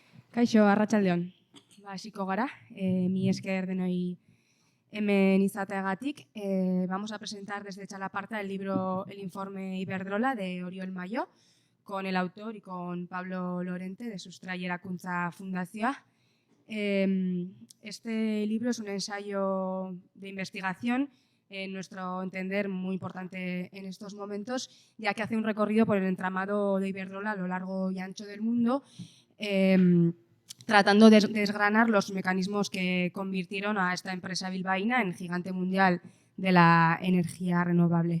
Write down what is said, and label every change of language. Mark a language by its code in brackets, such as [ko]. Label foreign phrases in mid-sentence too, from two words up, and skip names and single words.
[eu] Kaixo, arratsaldeon. Hasiko gara, mi esker denoi hemen izateagatik. [es] Vamos a presentar desde Chalaparta el libro El informe Iberdrola de Oriol Mayo, con el autor y con Pablo Lorente de Sustrai Erakuntza Fundazioa. Este libro es un ensayo de investigación, en nuestro entender muy importante en estos momentos, ya que hace un recorrido por el entramado de Iberdrola a lo largo y ancho del mundo, tratando de desgranar los mecanismos que convirtieron a esta empresa bilbaína en gigante mundial de la energía renovable.